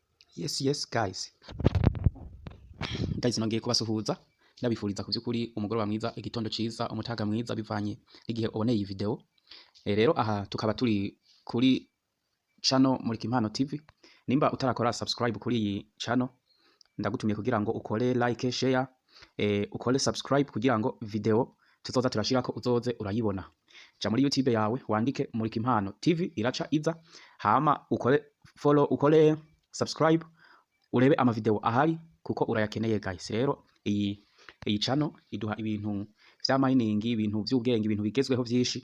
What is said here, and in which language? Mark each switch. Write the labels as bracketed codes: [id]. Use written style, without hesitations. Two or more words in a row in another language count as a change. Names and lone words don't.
[en] Yes guys [rn] nongeye kubasuhuza ndabifuriza kuvyukuri umugoroba mwiza, igitondo ciza, umutaga mwiza bivanye n'igihe uboneye iyi video. Rero aha tukaba turi kuri channel Murika Impano TV. Nimba utarakora subscribe kuri iyi channel ndagutumye kugira ngo ukore [en] like, share, [rn] ukore subscribe kugira ngo video tuzoza turashirako uzoze urayibona. Ja muri YouTube yawe wandike Murika Impano TV iraca iza, hama ukore follow, ukore subscribe, urebe ama video ahari kuko urayakeneye guys. Rero iyi channel iduha ibintu vya mining, ibintu vy'ubwenge, ibintu bigezweho vyinshi.